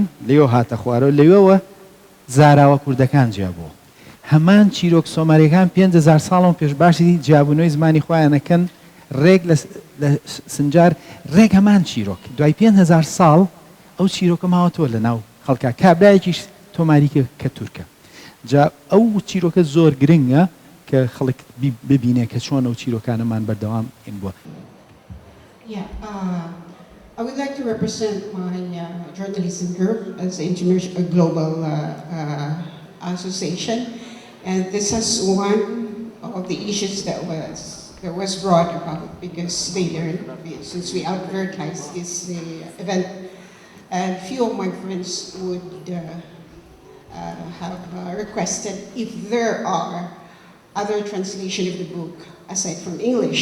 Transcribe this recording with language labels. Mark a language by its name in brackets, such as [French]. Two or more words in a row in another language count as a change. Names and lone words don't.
[Central Kurdish] لەوێ هاتە خوارەوە لەوێوە زاراوە کوردەکان جیابووە هەمان چیرۆک سۆماریەکان 5,000 ساڵەوە پێش باشی جیابوونەوەی زمانی خۆیانەکەن ڕێک لە سنجار ڕێک هەمان چیرۆک دوای 5,000 ساڵ ئەو چیرۆکە ماوەتەوە لە ناو خەڵکا کابرایەکیش تۆماریکە کە تورکە جا ئەو چیرۆکە زۆر گرنگە کە خەڵک ببینێ کە چۆن ئەو چیرۆکانەمان بەردەوام این بووە. [English] I would like to represent my journalism group as an international global association, and this is one of the issues that was brought about because they learned since we advertised this event, and few of my friends would have requested if there are other translation of the book aside from English.